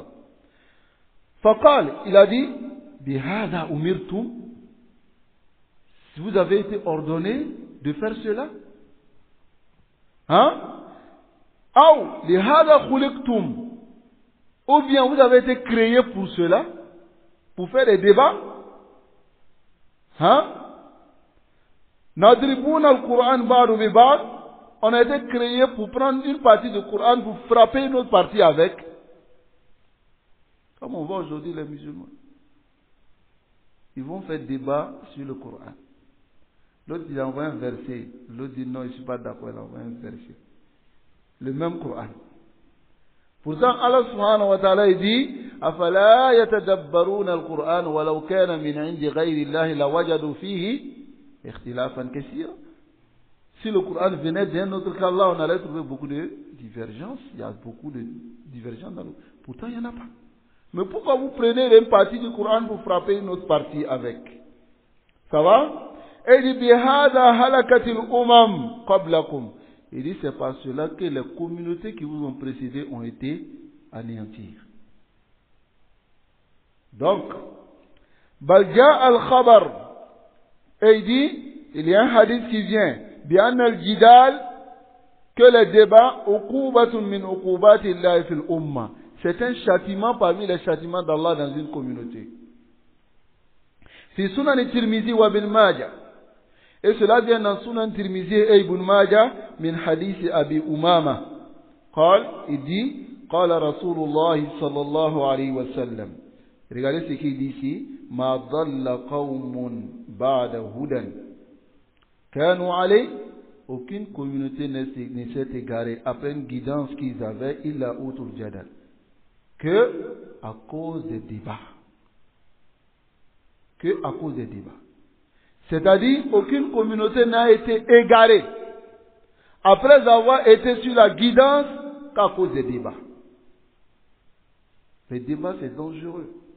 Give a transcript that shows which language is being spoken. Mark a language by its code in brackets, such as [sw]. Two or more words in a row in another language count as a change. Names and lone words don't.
[ar] فقال, [fr] il a dit, [ar] بهذا أمرتم. [fr] Si vous avez été ordonné de faire cela, Ou [ar] لهذا خلقتم. [fr] Ou bien vous avez été créé pour cela, pour faire des débats. [ar] نضرب القرآن بعضه ببعض. [fr] On a été créé pour prendre une partie du Coran pour frapper une autre partie avec. Comme on voit aujourd'hui les musulmans. Ils vont faire débat sur le Coran. L'autre dit envoie un verset. L'autre dit non, je ne suis pas d'accord, il envoie un verset. Le même Coran. Pourtant, Allah subhanahu wa ta'ala dit [ar] أَفَلَا يَتَدَبَّرُونَ الْقُرْآنَ وَلَوْ كَانَ مِنْ عِنْدِ غَيْرِ اللَّهِ لَوَجَدُوا فِيهِ اخْتِلَافًا كَثِيرًا. [fr] Si le Coran venait d'un autre qu'Allah, on allait trouver beaucoup de divergences. Il y a beaucoup de divergences dans le... Pourtant, il n'y en a pas. Mais pourquoi vous prenez une partie du Coran pour frapper une autre partie avec? Ça va? Et il dit, [ar] بهذا هلكت الأمم قبلكم. [fr] Il dit, c'est par cela que les communautés qui vous ont précédé ont été anéanties. Donc, balja al-khabar. Et il dit, il y a un hadith qui vient, bien al-jidal, que les débats, [ar] عقوبة من عقوبات الله في الأمة. [fr] C'est un châtiment parmi les châtiments d'Allah dans une communauté. Si Sunan Tirmizi wa Ibn Majah. Et cela vient dans Sunan Tirmizi et Ibn Majah, [ar] من حديث أبي أمامة. [fr] Il dit, [ar] قال رسول الله صلى الله عليه وسلم. [fr] Regardez ce qu'il dit ici. [ar] ما ضل قوم بعد هدى كانوا عليه. [fr] Aucune communauté ne s'est égarée après une guidance qu'ils avaient, [ar] إلا أوتوا الجدل, [fr] que à cause des débats. Que à cause des débats. C'est-à-dire, aucune communauté n'a été égarée après avoir été sur la guidance qu'à cause des débats. Les débats, c'est dangereux.